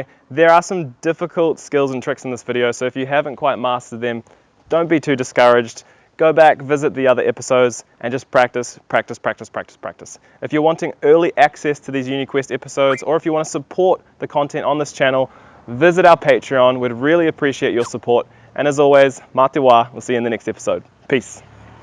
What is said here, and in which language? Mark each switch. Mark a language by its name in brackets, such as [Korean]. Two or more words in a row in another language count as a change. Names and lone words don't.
[English] There are some difficult skills and tricks in this video, so if you haven't quite mastered them, don't be too discouraged. Go back, visit the other episodes, and just practice, practice, practice, practice, practice. If you're wanting early access to these UniQuest episodes, or if you want to support the content on this channel, visit our Patreon. We'd really appreciate your support. And as always, [Māori] mā te wā. [English] We'll see you in the next episode. Peace.